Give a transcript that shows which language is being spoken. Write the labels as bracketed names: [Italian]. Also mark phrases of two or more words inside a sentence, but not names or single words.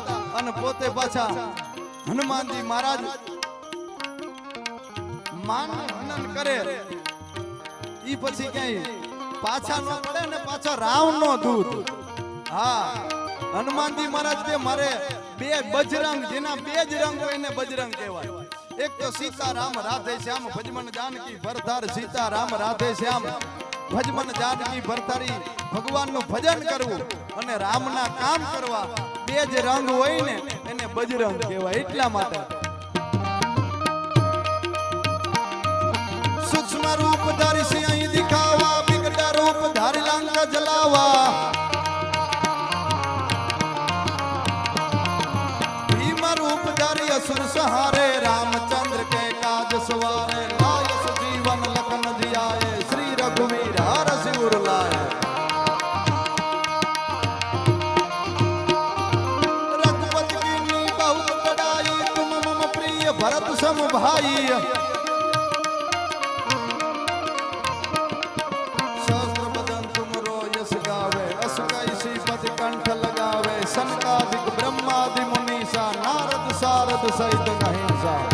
[Gujarati] અને પોતે પાછા હનુમાનજી મહારાજ માનનું હનન કરે ઈ પછી ક્યાંય પાછા ન પડે ને પાછા રાવણનો દૂત. હા હનુમાનજી મહારાજ કે મારે બે બજરંગ જેના બે જ રંગ હોય એને બજરંગ કહેવાય. [Hindi] एक तो सीताराम राधे श्याम भजमन जानकी भरतार. सीताराम राधे श्याम भजमन जानकी भरतारी भगवान [Gujarati] નું ભજન કરવું અને રામના કામ કરવા બે જ રંગ હોય ને એને બજરંગ કહેવાય. એટલા માટે [Hindi] सूक्ष्म रूप धारी सिंह दिखावा विकट रूप धारी लंका जलावा. भीम रूप धारी असुर सहारे रामचंद्र के काज सवारे. लायस जीवन लखन जियाए श्री रघुवीर हर सिर लाए. रघुपति की बहुत बड़ाई तुम मम प्रिय भरत सम भाई. सहस्त्र बदन तुम रो यश गावे अस कैसी पद कंठ लगावे. सनकादिक ब्रह्मादि मुनीसा नारद सारद सहित अहिंसा.